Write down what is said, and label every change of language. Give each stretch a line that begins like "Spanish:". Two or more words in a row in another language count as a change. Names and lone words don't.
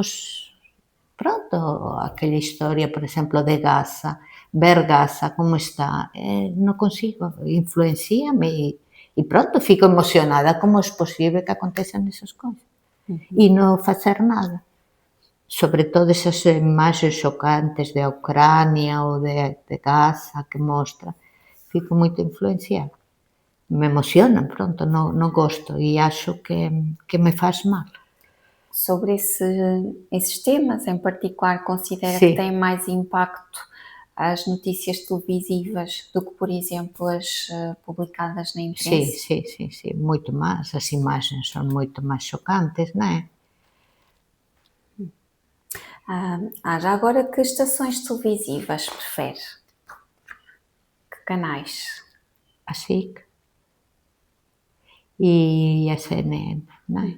Galician: Pronto, aquela historia, por exemplo, de Gaza, ver Gaza como está, non consigo, influenciame e pronto, fico emocionada, como é posible que acontezan esas cousas e non facer nada. Sobre todo esas imaxes xocantes de Ucrania ou de Gaza que mostra, fico moito influenciada. Me emocionan, pronto, non gosto e acho que me faz mal.
Portuguese: Sobre esses temas em particular, considera que
Galician: Sí.
Portuguese: têm mais impacto as notícias televisivas do que, por exemplo, as publicadas na
Galician: Sí,
Portuguese: imprensa?
Galician: sí, moito máis, as imaxes son moito máis xocantes, non é?
Portuguese: Já agora, que estações televisivas prefere? Que canais?
Galician: A SIC e a CNN, non é?